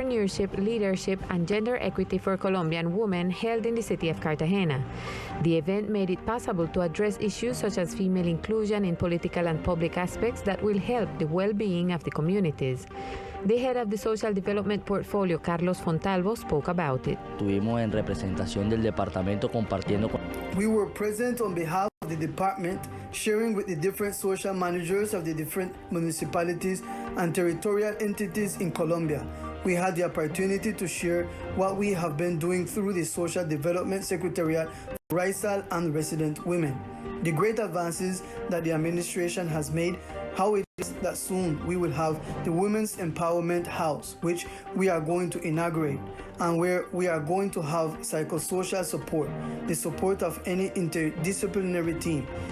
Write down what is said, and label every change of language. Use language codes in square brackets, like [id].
[en] Entrepreneurship, Leadership, and Gender Equity for Colombian Women held in the city of Cartagena. The event made it possible to address issues such as female inclusion in political and public aspects that will help the well-being of the communities. The head of the Social Development Portfolio, Carlos Fontalvo, spoke about it. [es] Estuvimos en representación del departamento compartiendo con... [en] We were present on behalf of the department, sharing with the different social managers of the different municipalities and territorial entities in Colombia. We had the opportunity to share what we have been doing through the Social Development Secretariat for Racial and Resident Women, the great advances that the administration has made, how it is that soon we will have the Women's Empowerment House, which we are going to inaugurate, and where we are going to have psychosocial support, the support of any interdisciplinary team.